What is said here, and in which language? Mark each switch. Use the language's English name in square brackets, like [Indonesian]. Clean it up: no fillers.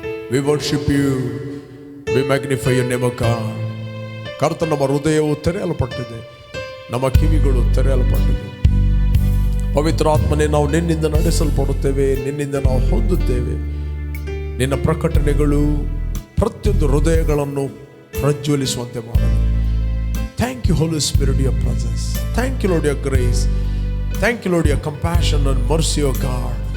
[English] We worship you, we magnify your name, O God. [Kannada] ಕರ್ತ, ನಮ್ಮ ಹೃದಯವು ತೆರೆಯಲ್ಪಟ್ಟಿದೆ, ನಮ್ಮ ಕಿವಿಗಳು ತೆರೆಯಲ್ಪಟ್ಟಿದೆ. ಪವಿತ್ರಾತ್ಮನೇ, ನಾವು ನಿನ್ನಿಂದ ನಡೆಸಲ್ಪಡುತ್ತೇವೆ, ನಿನ್ನಿಂದ ನಾವು ಹೊಂದುತ್ತೇವೆ. ನಿನ್ನ ಪ್ರಕಟಣೆಗಳು ಪ್ರತಿಯೊಂದು ಹೃದಯಗಳನ್ನು ಪ್ರಜ್ವಲಿಸುವಂತೆ ಮಾಡಲಿ. [English] Thank you, holy spirit, your presence. Thank you, Lord, your grace. Thank you, Lord, your compassion and mercy, O God.